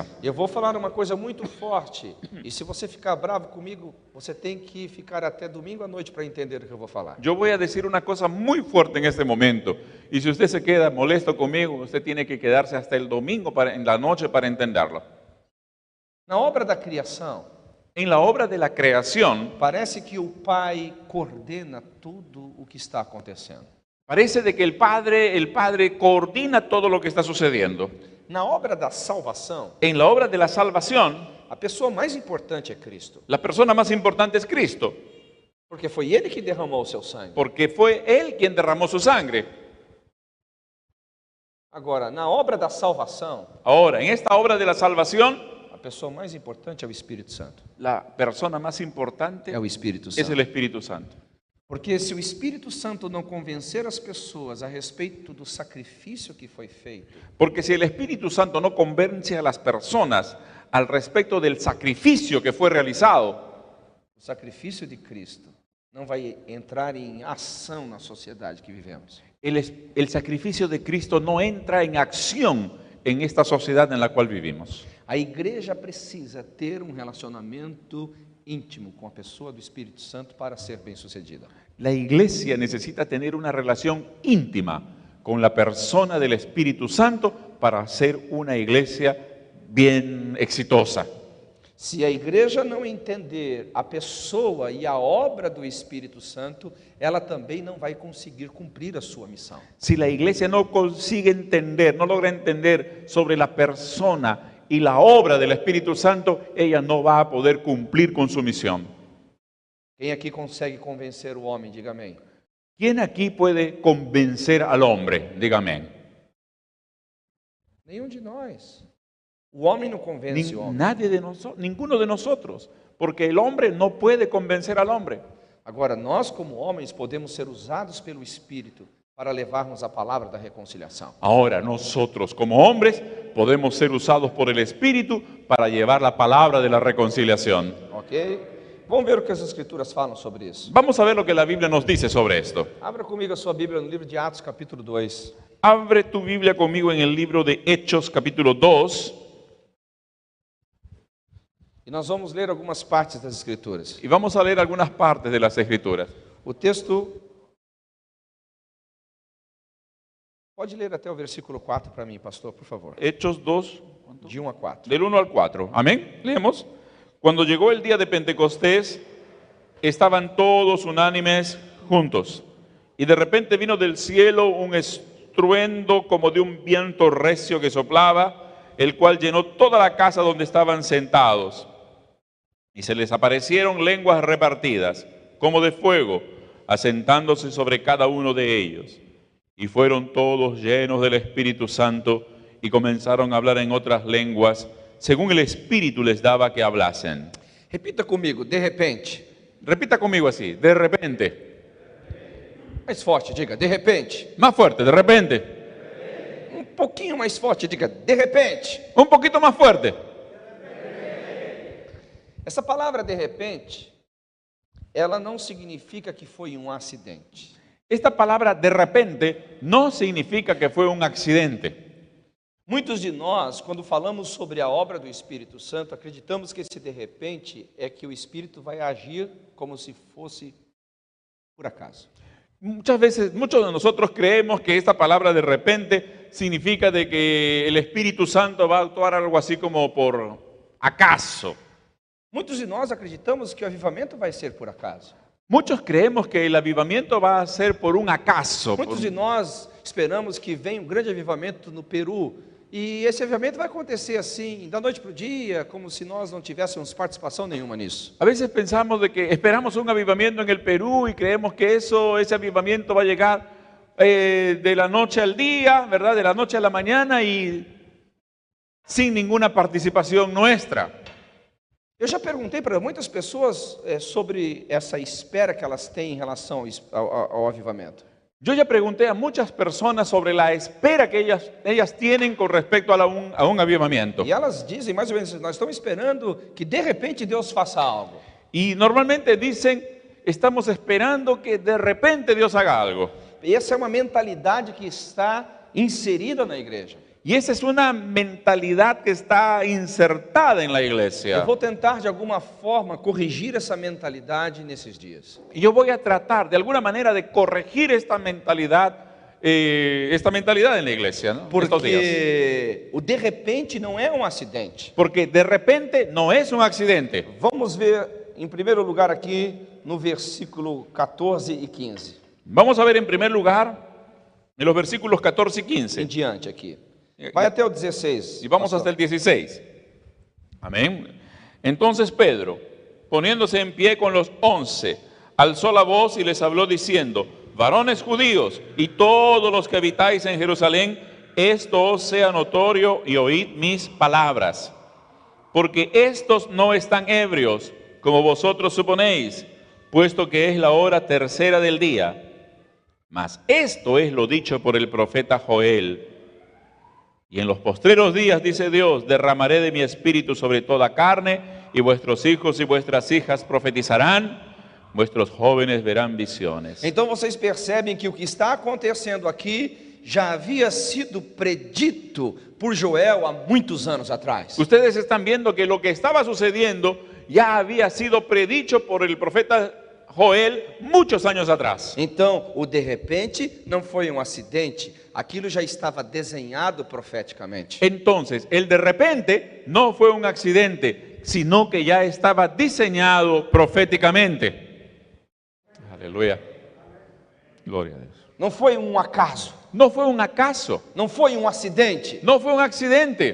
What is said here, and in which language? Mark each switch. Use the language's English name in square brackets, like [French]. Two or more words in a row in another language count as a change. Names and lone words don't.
[Portuguese] Eu vou falar uma coisa muito forte, e se você ficar bravo comigo, você tem que ficar até domingo à noite para entender o que eu vou falar. [Spanish] Yo voy a decir una cosa muy fuerte en este momento, y si usted se queda molesto conmigo, usted tiene que quedarse hasta el domingo en la noche para entenderlo. [Portuguese] Na obra da criação, [Spanish] en la obra de la creación, [Portuguese] parece que o Pai coordena tudo o que está acontecendo. [Spanish] Parece de que el Padre coordina todo lo que está sucediendo. [Portuguese] Na obra da salvação, [Spanish] en la obra de la salvación, [Portuguese] a pessoa mais importante é Cristo. [Spanish] La persona más importante es Cristo. [Portuguese] Porque foi Ele que derramou o seu sangue. [Spanish] Porque fue Él quien derramó su sangre. [Portuguese] Agora, na obra da salvação, [Spanish] ahora, en esta obra de la salvación, [Portuguese] a pessoa mais importante é o Espírito Santo. [Spanish] La persona más importante [Portuguese] é o Espírito Santo. [Spanish] Es el Espíritu Santo. [Portuguese] Porque se o Espírito Santo não convencer as pessoas a respeito do sacrifício que foi feito, [Spanish] porque si el Espíritu Santo no convence a las personas al respecto del sacrificio que fue realizado, [Portuguese] o sacrifício de Cristo não vai entrar em ação na sociedade que vivemos. [Spanish] El sacrificio de Cristo no entra en acción en esta sociedad en la cual vivimos. [Portuguese] A igreja precisa ter relacionamento íntimo com a pessoa do Espírito Santo para ser bem-sucedida. [Spanish] La iglesia necesita tener una relación íntima con la persona del Espíritu Santo para ser una iglesia bien exitosa. [Portuguese] Se a igreja não entender a pessoa e a obra do Espírito Santo, ela também não vai conseguir cumprir a sua missão. [Spanish] Si la iglesia no consigue entender, no logra entender sobre la persona y la obra del Espíritu Santo, ella no va a poder cumplir con su misión. [Portuguese] Quem aqui consegue convencer o homem? Diga amém. [Spanish] ¿Quién aquí puede convencer al hombre? Diga amén. [Portuguese] Nenhum de nós. O homem não convence o homem. [Spanish] Ninguno de nosotros, porque el hombre no puede convencer al hombre. [Portuguese] Agora, nós como homens podemos ser usados pelo Espírito para levarmos a palavra da reconciliação. [Spanish] Ahora, nosotros como hombres podemos ser usados por el Espíritu para llevar la palabra de la reconciliación. [Portuguese] Ok? Vamos ver o que as Escrituras falam sobre isso. [Spanish] Vamos a ver lo que la Biblia nos dice sobre esto. [Portuguese] Abra comigo a sua Bíblia no livro de Atos, capítulo 2. [Spanish] Abre tu Biblia conmigo en el libro de Hechos, capítulo 2. [Portuguese] E nós vamos ler algumas partes das Escrituras. [Spanish] Y vamos a leer algunas partes de las Escrituras. [Portuguese] O texto Pode ler até o versículo 4 para mim, pastor, por favor. [Spanish] Hechos 2, De 1 a 4. del 1 al 4. Amén. Leemos. Cuando llegó el día de Pentecostés, estaban todos unánimes juntos. Y de repente vino del cielo un estruendo como de un viento recio que soplaba, el cual llenó toda la casa donde estaban sentados. Y se les aparecieron lenguas repartidas, como de fuego, asentándose sobre cada uno de ellos. Y fueron todos llenos del Espíritu Santo y comenzaron a hablar en otras lenguas, según el Espíritu les daba que hablasen. [Portuguese] Repita comigo, de repente. [Spanish] Repita conmigo así, de repente. [Portuguese] Mais forte, diga, de repente. [Spanish] Más fuerte, de repente. [Portuguese] Um pouquinho mais forte, diga, de repente. [Spanish] Un poquito más fuerte. [Portuguese] Essa palavra de repente, ela não significa que foi um acidente. [Spanish] Esta palabra de repente no significa que fue un accidente. [Portuguese] Muitos de nós, quando falamos sobre a obra do Espírito Santo, acreditamos que esse de repente é que o Espírito vai agir como se fosse por acaso. [Spanish] Muchas veces, muchos de nosotros creemos que esta palabra de repente significa de que el Espíritu Santo va a actuar algo así como por acaso. [Portuguese] Muitos de nós acreditamos que o avivamento vai ser por acaso. [Spanish] Muchos creemos que el avivamiento va a ser por un acaso. [Portuguese] Muitos de nós esperamos que venha um grande avivamento no Peru. E esse avivamento vai acontecer assim, da noite para o dia, como se nós não tivéssemos participação nenhuma nisso. [Spanish] A veces pensamos de que esperamos un avivamiento en el Perú y creemos que ese avivamiento va a llegar de la noche al día, ¿verdad? De la noche a la mañana y sin ninguna participación nuestra. [Portuguese] Eu já perguntei para muitas pessoas sobre essa espera que elas têm em relação ao avivamento. [Spanish] Yo ya pregunté a muchas personas sobre la espera que ellas tienen con respecto a un avivamiento. [Portuguese] E elas dizem mais ou menos, nós estamos esperando que de repente Deus faça algo. [Spanish] Y normalmente dicen, estamos esperando que de repente Dios haga algo. [Portuguese] E essa é uma mentalidade que está inserida na igreja. [Spanish] Y esa es una mentalidad que está insertada en la iglesia. [Portuguese] Eu vou tentar de alguma forma corrigir essa mentalidade nesses dias. [Spanish] Y yo voy a tratar de alguna manera de corregir esta mentalidad en la iglesia, ¿no? Estos días. [Portuguese] Porque o de repente não é um acidente. [Spanish] Porque de repente no es un accidente. [Portuguese] Vamos ver em primeiro lugar aqui no versículo 14 e 15. [Spanish] Vamos a ver en primer lugar en los versículos 14 y 15. [Portuguese] Em diante aqui. Vai até o 16. [Spanish] Y vamos pastor. hasta el 16. Amén. Entonces Pedro, poniéndose en pie con los 11, alzó la voz y les habló diciendo: varones judíos y todos los que habitáis en Jerusalén, esto os sea notorio y oíd mis palabras. Porque estos no están ebrios, como vosotros suponéis, puesto que es la hora tercera del día. Mas esto es lo dicho por el profeta Joel. Y en los postreros días, dice Dios, derramaré de mi espíritu sobre toda carne, y vuestros hijos y vuestras hijas profetizarán, vuestros jóvenes verán visiones. [Portuguese] Então vocês percebem que o que está acontecendo aqui já havia sido predito por Joel há muitos anos atrás. [Spanish] Ustedes están viendo que lo que estaba sucediendo ya había sido predicho por el profeta Joel muchos años atrás. [Portuguese] Então, o de repente não foi um acidente, aquilo já estava desenhado profeticamente. [Spanish] Entonces, el de repente no fue un accidente, sino que ya estaba diseñado proféticamente. Aleluya. Gloria a Dios. [Portuguese] Não foi um acaso, [Spanish] No fue un acaso, [Portuguese] não foi um acidente. [Spanish] no fue un accidente.